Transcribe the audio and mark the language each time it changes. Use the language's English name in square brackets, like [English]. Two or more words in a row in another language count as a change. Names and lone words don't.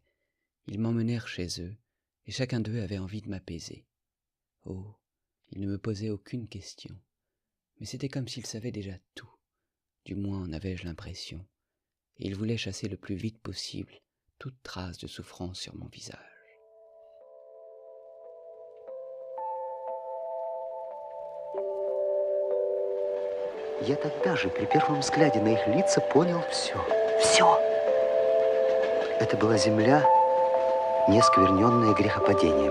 [French] Ils m'emmenèrent chez eux, et chacun d'eux avait envie de m'apaiser. Oh, ils ne me posaient aucune question, mais c'était comme s'ils savaient déjà tout, du moins en avais-je l'impression, et ils voulaient chasser le plus vite possible toute trace de souffrance sur mon visage. [Russian] Я тогда же, при первом взгляде на их лица, понял все. Все! Это была земля, не оскверненная грехопадением.